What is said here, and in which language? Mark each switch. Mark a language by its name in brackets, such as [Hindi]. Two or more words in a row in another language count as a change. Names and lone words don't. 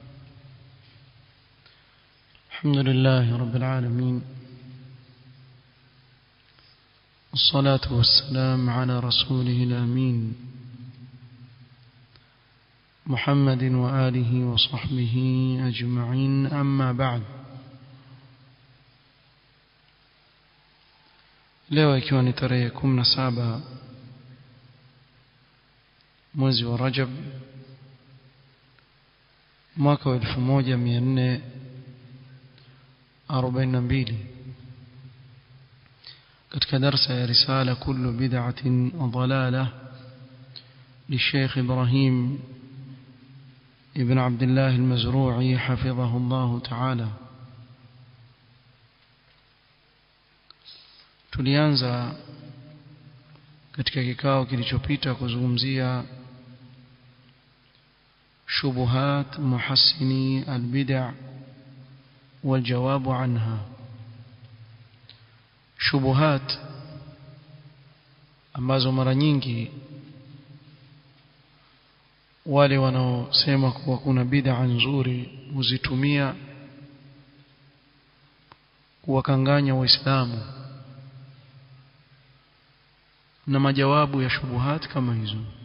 [Arabic] الحمد لله رب العالمين، والصلاة والسلام على رسوله الأمين محمد وآله وصحبه أجمعين، أما بعد. [Swahili] leo ikiwa ni tarehe 17 mwezi wa Rajab mwaka wa 1442 katika darasa ya risala [Arabic] كل بدعة ضلالة للشيخ إبراهيم ابن عبد الله المزروعي حفظه الله تعالى. [Swahili] tulianza katika kikao kilichopita kuzungumzia [Arabic] شبهات محسني البدعة والجواب عنها. [Swahili] shubuhat ambazo mara nyingi wale wanaosema kuwa kuna bid'a nzuri huzitumia kuwakanganya waislamu, na majawabu ya shubuhat kama hizo.